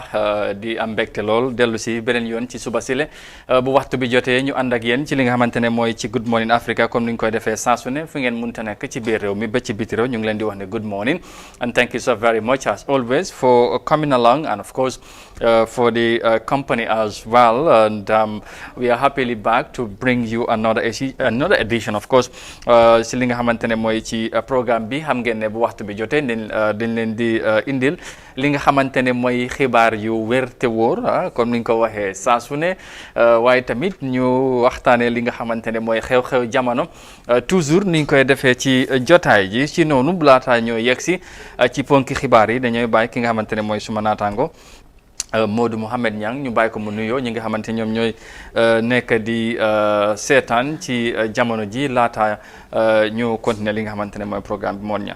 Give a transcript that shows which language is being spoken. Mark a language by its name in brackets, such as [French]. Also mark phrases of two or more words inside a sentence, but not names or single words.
[Wolof] di am mbégte lool dellu si beneen yoon ci suba sile bu waxtu bi jotee ñu ànd ak yéen ci li nga xamante ne mooy ci Good Morning Africa comme ni ñu koy defee saa su ne fu ngeen mënta nekk ci biir réew mi ba ci biti réew ñu ngi leen di wax ne [English] good morning and thank you so very much as always for coming along and of course for the company as well and we are happily back to bring you another edition of course [Wolof] si li nga xamante ne mooy ci programme bi xam ngeen ne bu waxtu bi jotee dañ leen di indil li nga xamante ne mooy xibaar yu wér te wóor comme ni nga ko waxee saa su ne waaye tamit ñu waxtaanee li nga xamante ne mooy xew-xew jamono toujours ni ñu koy defee ci jotaay ji ci noonu laataa ñoo yegg si ci ponki xibaar yi dañooy bàyyi ki nga xamante ne mooy suma naataango Modou Mohamed Niang ñu bàyyi ko mu nuyoo ñi nga xamante ñoom ñooy nekk di seetaan ci jamono ji laata ñu continuer li nga xamante ne mooy programme bi moon ña